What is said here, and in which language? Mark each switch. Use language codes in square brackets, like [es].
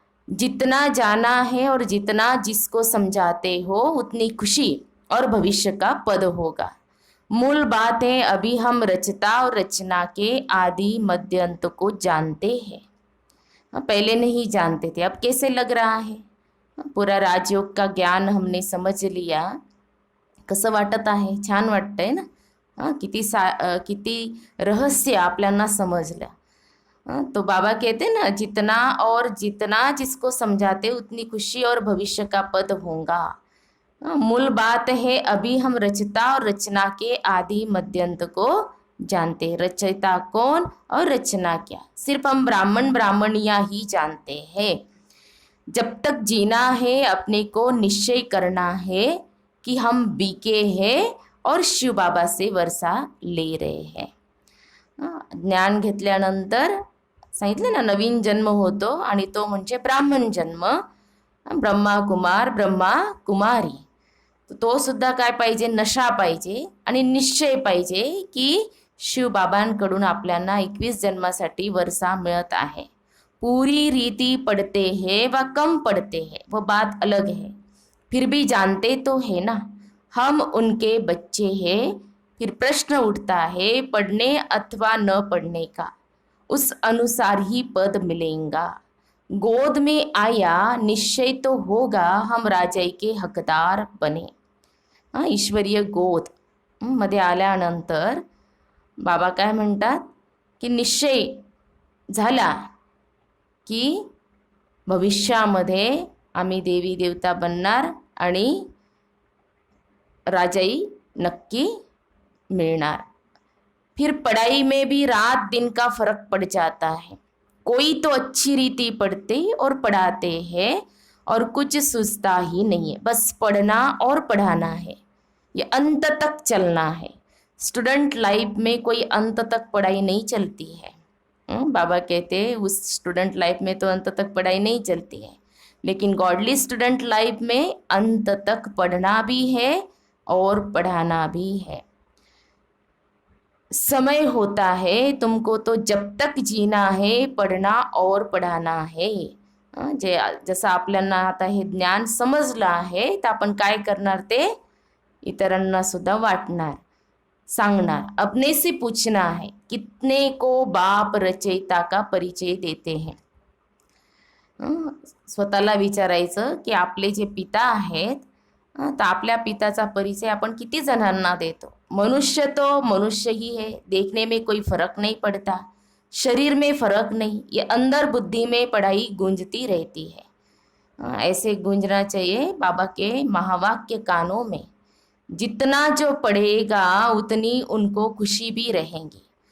[hi] जितना जाना है और जितना जिसको समझाते हो उतनी खुशी और भविष्य का पद होगा। मूल बात है, अभी हम रचता और रचना के आदि मध्य अंत को जानते हैं। पहले नहीं जानते थे, अब कैसे लग रहा है, पूरा राजयोग का ज्ञान हमने समझ लिया। [mr] कसं वाटत आहे, छान वाटतंय ना। किती रहस्य आपल्याला समजलं। [hi] तो बाबा कहते ना, जितना और जितना जिसको समझाते उतनी खुशी और भविष्य का पद होगा। मूल बात है, अभी हम रचता और रचना के आदि मध्यंत को जानते। रचयिता कौन और रचना क्या, सिर्फ हम ब्राह्मणियां ही जानते हैं। जब तक जीना है अपने को निश्चय करना है कि हम बीके हैं और शिव बाबा से वर्षा ले रहे हैं। [mr] ज्ञान घेतल्यानंतर सांगितलं ना, नवीन जन्म होतो आणि तो म्हणजे ब्राह्मण जन्म। ब्रह्मा कुमार ब्रह्मा कुमारी, तो सुद्धा काय पाहिजे, नशा पाहिजे आणि निश्चय पाहिजे की शिवबाबांकडून आपल्याला 21 जन्मासाठी वर्षा मिळत आहे। [hi] पूरी रीति पढ़ते हैं व कम पढ़ते हैं वो बात अलग है, फिर भी जानते तो है ना, हम उनके बच्चे हैं। फिर प्रश्न उठता है पढ़ने अथवा न पढ़ने का, उस अनुसार ही पद मिलेगा। गोद में आया निश्चय तो होगा, हम राजाई के हकदार बने। ईश्वरीय गोद मध्ये आल्यानंतर बाबा काय म्हणतात की निश्चय झाला की भविष्यामध्ये आम्ही देवी देवता बनणार आणि राजाई नक्की मिळणार। फिर पढ़ाई में भी रात दिन का फर्क पड़ जाता है। कोई तो अच्छी रीति पढ़ते और पढ़ाते हैं और कुछ सूझता ही नहीं है, बस पढ़ना और पढ़ाना है, ये अंत तक चलना है। स्टूडेंट लाइफ में कोई अंत तक पढ़ाई नहीं चलती है। बाबा कहते हैं उस स्टूडेंट लाइफ में तो अंत तक पढ़ाई नहीं चलती है, लेकिन गॉडली स्टूडेंट लाइफ में अंत तक पढ़ना भी है और पढ़ाना भी है। समय होता है तुमको तो जब तक जीना है, पढ़ना और पढ़ाना है। [mr] जसं आपल्याला आता हे ज्ञान समजलं आहे तर आपण काय करणार, ते इतरांना सुद्धा वाटणार, सांगणार। [hi] अपने से पूछना है कितने को बाप रचयिता का परिचय देते हैं। [mr] स्वतःला विचारायचं की आपले जे पिता आहेत, तर आपल्या पिताचा परिचय आपण किती जणांना देतो। [hi] मनुष्य तो मनुष्य ही है, देखने में कोई फर्क नहीं पड़ता, शरीर में फर्क नहीं, ये अंदर बुद्धि में पढ़ाई गूंजती रहती है। ऐसे गूंजना चाहिए बाबा के महावाक्य कानों में। जितना जो पढ़ेगा उतनी उनको खुशी भी रहेगी।